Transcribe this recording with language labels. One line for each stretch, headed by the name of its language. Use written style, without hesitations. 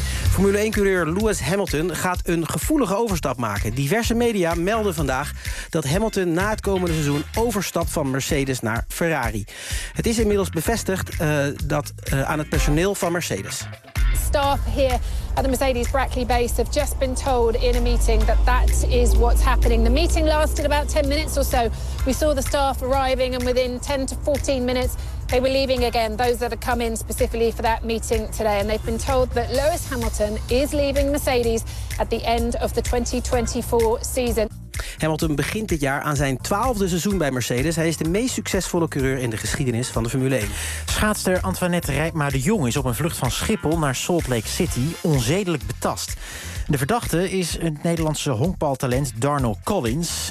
Dutch: Formule 1-coureur Lewis Hamilton gaat een gevoelige overstap maken. Diverse media melden vandaag dat Hamilton na het komende seizoen overstapt van Mercedes naar Ferrari. Het is inmiddels bevestigd aan het personeel van Mercedes.
English: Staff here at the Mercedes Brackley base have just been told in a meeting that that is what's happening. The meeting lasted about 10 minutes or so. We saw the staff arriving and within 10 to 14 minutes they were leaving again, those that have come in specifically for that meeting today. And they've been told that Lewis Hamilton is leaving Mercedes at the end of the 2024 season.
Dutch: Hamilton begint dit jaar aan zijn 12e seizoen bij Mercedes. Hij is de meest succesvolle coureur in de geschiedenis van de Formule 1. Schaatster Antoinette Rijpma de Jong is op een vlucht van Schiphol naar Salt Lake City onzedelijk betast. De verdachte is het Nederlandse honkbaltalent Darnell Collins.